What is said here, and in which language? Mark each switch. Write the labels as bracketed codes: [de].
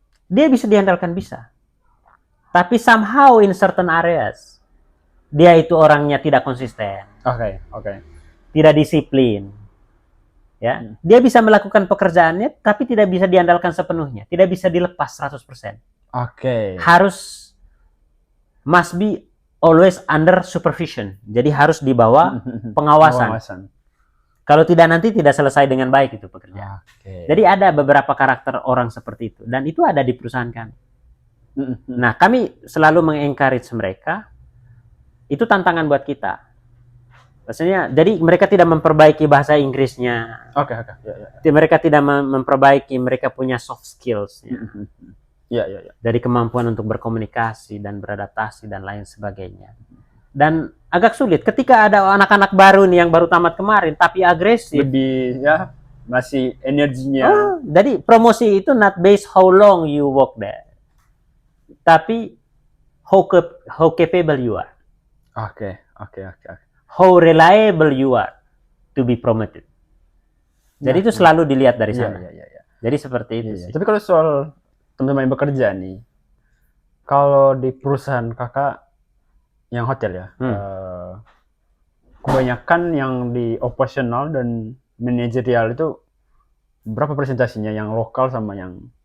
[id] Dia bisa diandalkan, bisa. Tapi [en] somehow in certain areas [id] dia itu orangnya tidak konsisten. Oke. Tidak disiplin. Ya, dia bisa melakukan pekerjaannya tapi tidak bisa diandalkan sepenuhnya, tidak bisa dilepas 100%. Oke. [en] Must be always under supervision. [id] Jadi harus di bawah pengawasan. Kalau tidak nanti tidak selesai dengan baik itu pekerjaan. Jadi ada beberapa karakter orang seperti itu dan itu ada di perusahaan kami. Nah, kami selalu mengencourage mereka. Itu tantangan buat kita. Maksudnya, jadi mereka tidak memperbaiki bahasa Inggrisnya. Oke. Mereka tidak memperbaiki, mereka punya soft skills. Ya. Dari kemampuan untuk berkomunikasi dan beradaptasi dan lain sebagainya. Dan agak sulit ketika ada anak-anak baru nih yang baru tamat kemarin tapi agresif. Lebih ya, masih energinya. Jadi promosi itu [en] not based how long you work there. Tapi how capable you are. Oke. How reliable you are to be promoted. [id] Jadi itu selalu dilihat dari sana. Iya. Jadi seperti itu sih. Tapi kalau soal teman-teman yang bekerja nih, kalau di perusahaan kakak yang hotel ya, kebanyakan yang di operasional dan manajerial itu berapa presentasinya yang lokal sama yang